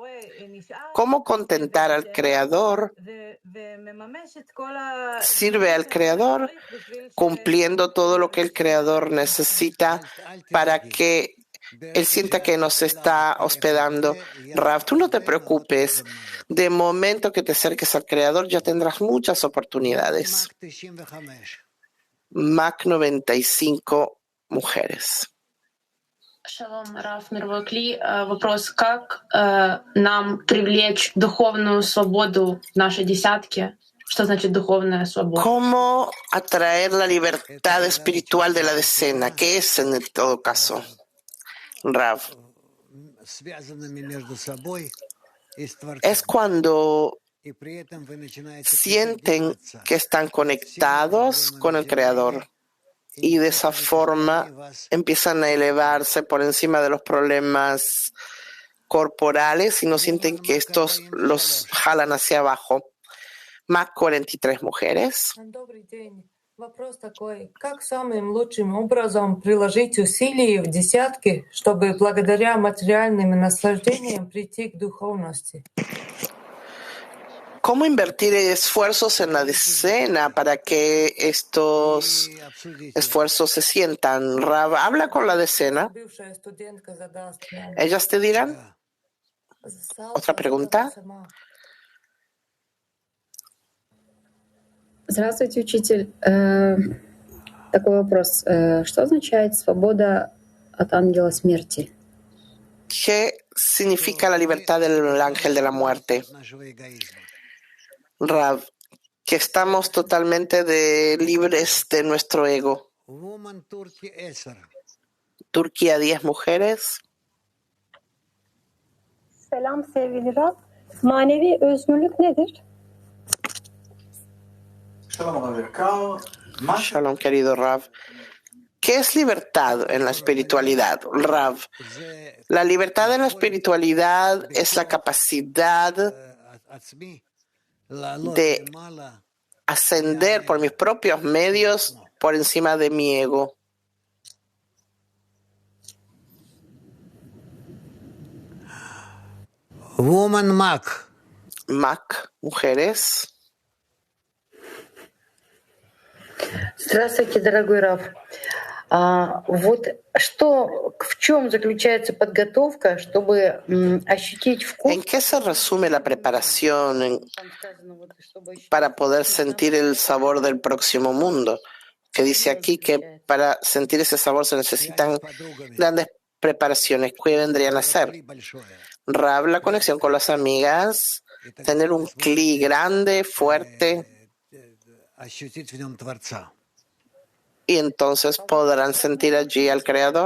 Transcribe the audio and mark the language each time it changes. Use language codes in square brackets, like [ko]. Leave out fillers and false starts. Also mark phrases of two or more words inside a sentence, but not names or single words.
[es] ¿Cómo contentar al Creador? Sirve al Creador cumpliendo todo lo que el Creador necesita para que Él sienta que nos está hospedando. Rav, tú no te preocupes. De momento que te acerques al Creador ya tendrás muchas oportunidades. Mac 95 mujeres. [ru] Шалом, Раф, мировой Кли. Вопрос, как нам привлечь духовную свободу в нашей десятке? Что значит духовная свобода? [es] ¿Cómo atraer la libertad espiritual de la decena? ¿Qué es en todo caso? Rav. Es cuando sienten que están conectados con el Creador y de esa forma empiezan a elevarse por encima de los problemas corporales y no sienten que estos los jalan hacia abajo. Más 43 mujeres. [ru] Вопрос такой, как самым лучшим образом приложить усилия в десятке, чтобы благодаря материальным наслаждениям прийти к духовности? [es] ¿Cómo invertir esfuerzos en la decena para que estos esfuerzos se sientan? Rav, habla con la decena. [ru] Бывшая студентка задаст нам. [es] Ellas te dirán. Otra pregunta. [ru] Здравствуйте, учитель. Такой вопрос. Что означает свобода от ангела смерти? [es] ¿Qué significa la libertad del ángel de la muerte? Rav, que estamos totalmente libres de nuestro ego. Turquía, 10 mujeres. [tr] Selam sevgili Rab. Manevi özgürlük nedir? [es] Shalom, querido Rav. ¿Qué es libertad en la espiritualidad? Rav, la libertad en la espiritualidad es la capacidad de ascender por mis propios medios por encima de mi ego. [en] Woman Mac. [es] Mac, mujeres. [ru] Здравствуйте, дорогой Раф. Вот в чем заключается подготовка, чтобы ощутить вкус? [es] ¿En qué se resume la preparación para poder sentir el sabor del próximo mundo? Que dice aquí que para sentir ese sabor se necesitan grandes preparaciones. ¿Qué vendrían a ser? Rab, la conexión con las amigas, tener un cli grande, fuerte, y entonces podrán sentir allí al Creador.